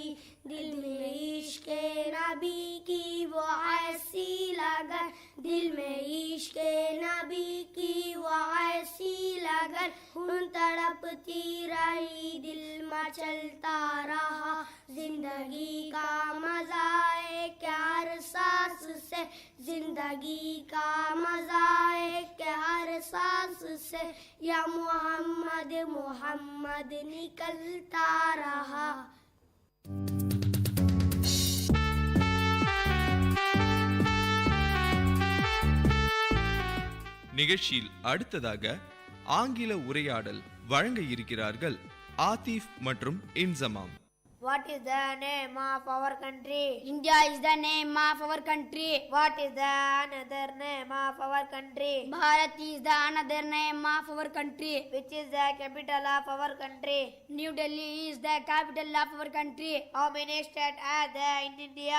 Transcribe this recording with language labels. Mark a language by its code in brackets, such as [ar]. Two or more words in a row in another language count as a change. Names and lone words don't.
[hi] दिल में इश्क़ नबी की वो ऐसी लगन, दिल में इश्क़ नबी की वो ऐसी लगन, तड़पती रही दिल मचलता रहा। जिंदगी का मजा एक एहसास से, जिंदगी का मजा एक एहसास से या मोहम्मद मोहम्मद निकलता रहा। [ta] நிகழ்ச்சியில் அடுத்ததாக ஆங்கில உரையாடல் வழங்க இருக்கிறார்கள் ஆதிஃப் மற்றும் இன்சமாம். [en] What is the name of our country? India is the name of our country. What is the another name of our country? Bharat is the another name of our country. Which is the capital of our country? New Delhi is the capital of our country. How many states are there in India?